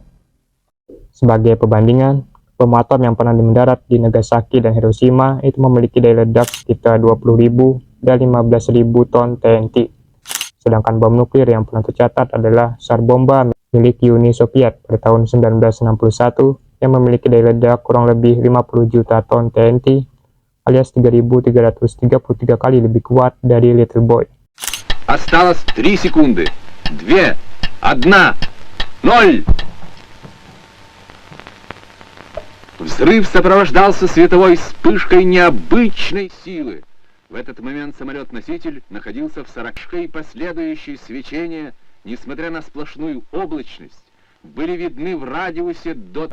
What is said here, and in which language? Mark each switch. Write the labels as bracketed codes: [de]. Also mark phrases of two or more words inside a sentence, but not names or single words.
[id] Sebagai perbandingan, bom atom yang pernah mendarat di Nagasaki dan Hiroshima itu memiliki daya ledak sekitar 20.000 dan 15.000 ton TNT. Sedangkan bom nuklir yang pernah tercatat adalah SAR bomba milik Uni Soviet pada tahun 1961 yang memiliki daya ledak kurang lebih 50 juta ton TNT alias 3.333 kali lebih kuat dari Little Boy. [ru] Осталось 3 секунды. 2, 1, 0. Взрыв сопровождался световой вспышкой необычной силы. В этот момент самолет-носитель находился в 40 и последующие свечения, несмотря на сплошную облачность, были видны в радиусе до...